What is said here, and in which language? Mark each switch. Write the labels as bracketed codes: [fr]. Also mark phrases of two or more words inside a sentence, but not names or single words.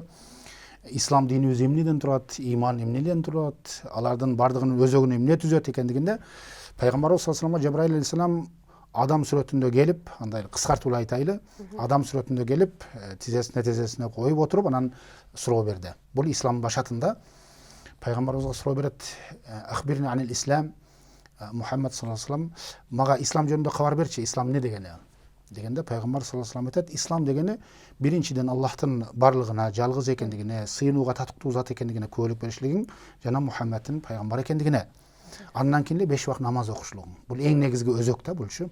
[ky] Ислам динибиз эмнеден турат, иман эмнеден турат, алардын бардыгынын өзөгүн эмне түзөт экендигинде пайгамбарыбыз [ar] صلى الله عليه وسلم [ky] Жабраил алейхиссалам адам сүрөтүндө келип, андай кыскартып эле айтайлы, адам сүрөтүндө келип, тизесине коюп отуруп, анан суроо берди. Бул ислам башатында пайгамбарыбызга суроо берет: [ar] "أخبرني عن الإسلام", محمد صلى الله عليه وسلم, [ky] мага ислам жөнүндө кабар берчи, ислам эмне дегени? Дегенде пайгамбар [ar] صلى الله عليه وسلم [ky] айтат: ислам дегени биринчиден Аллахтын барлыгына, жалгыз экендигине, сыйынууга татыктуу зат экендигине күбөлүк беришлигиң жана Мухаммадтын пайгамбар экендигине. Андан кийин эле 5 убакыт намаз окушлугуң. Бул эң негизги өзөк да булчу.